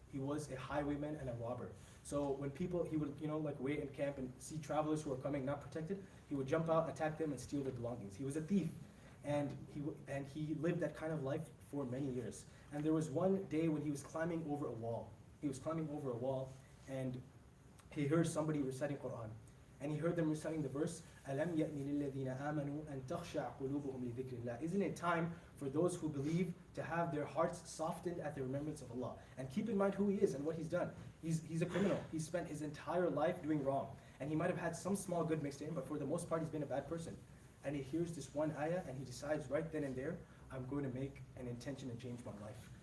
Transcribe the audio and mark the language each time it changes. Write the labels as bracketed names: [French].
[English] He was a highwayman and a robber. So when people, he would, like wait in camp and see travelers who are coming not protected, he would jump out, attack them, and steal their belongings. He was a thief, and he lived that kind of life for many years. And there was one day when he was climbing over a wall. He was climbing over a wall, and he heard somebody reciting Quran. And he heard them reciting the verse, [Arabic] أَلَمْ يَأْنِ لِلَّذِينَ آمَنُوا أَن تَخْشَعَ قُلُوبُهُم لِذِكْرِ اللَّهِ. [English] Isn't it time for those who believe to have their hearts softened at the remembrance of Allah? And keep in mind who he is and what he's done. He's a criminal. He spent his entire life doing wrong. And he might have had some small good mixed in, but for the most part he's been a bad person. And he hears this one ayah and he decides right then and there, I'm going to make an intention to change my life.